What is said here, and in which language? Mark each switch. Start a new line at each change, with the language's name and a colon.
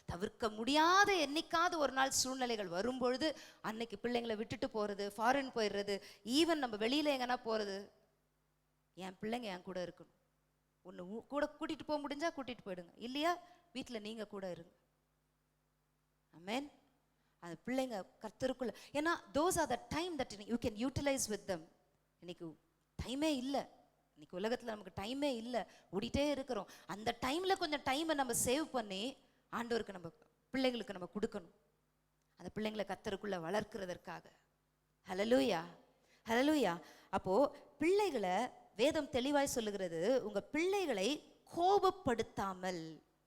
Tamil: தவிர்க்க முடியாத என்னைக்காவது ஒரு நாள் சூழ்நிலைகள் வரும்பொழுது அன்னைக்கு பிள்ளைங்களை விட்டுட்டு போறது, ஃபாரின் போயிடுறது, ஈவன் நம்ம வெளியில எங்கன்னா போறது, என் பிள்ளைங்க என் கூட இருக்கணும். ஒன்று கூட கூட்டிட்டு போக முடிஞ்சா கூட்டிட்டு போயிடுங்க, இல்லையா வீட்டில் நீங்க கூட இருங்க. ஆமென். அந்த பிள்ளைங்க கர்த்தருக்குள்ள, ஏன்னா
English: those are the time that you can utilize with them.
Tamil: இன்னைக்கு டைமே இல்லை, இன்னைக்கு உலகத்தில் நமக்கு டைமே இல்லை, ஓடிட்டே இருக்கிறோம். அந்த டைம்ல கொஞ்சம் டைமை நம்ம சேவ் பண்ணி ஆண்டவருக்கு நம்ம பிள்ளைங்களுக்கு நம்ம கொடுக்கணும், அந்த பிள்ளைங்களை கர்த்தருக்குள்ள வளர்க்கிறதற்காக. ஹல்லேலூயா, ஹல்லேலூயா. அப்போ பிள்ளைகளை வேதம் தெளிவாய் சொல்லுகிறது, உங்க பிள்ளைகளை கோபப்படுத்தாமல்.